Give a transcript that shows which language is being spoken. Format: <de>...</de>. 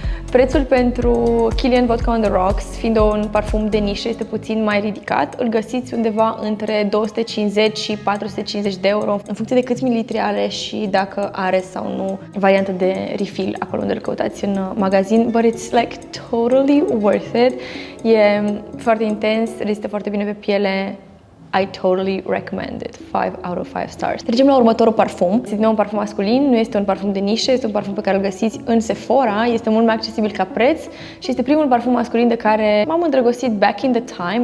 <ro>Prețul pentru Kilian Vodka on the Rocks, fiind un parfum de nișă, este puțin mai ridicat. Îl găsiți undeva între 250 și 450 de euro, în funcție de câți mililitri are și dacă are sau nu variantă de refill, acolo unde îl căutați în magazin.</ro> <en>But it's like totally worth it.</en> <ro>E foarte intens, rezistă foarte bine pe piele.</ro> <en>I totally recommend it. 5 out of 5 stars.</en> <ro>Trecem la următorul parfum. Este un parfum masculin, nu este un parfum de nișă, este un parfum pe care îl găsiți în Sephora, este mult mai accesibil ca preț și este primul parfum masculin de care m-am îndrăgostit</ro> <en>back in the time.</en>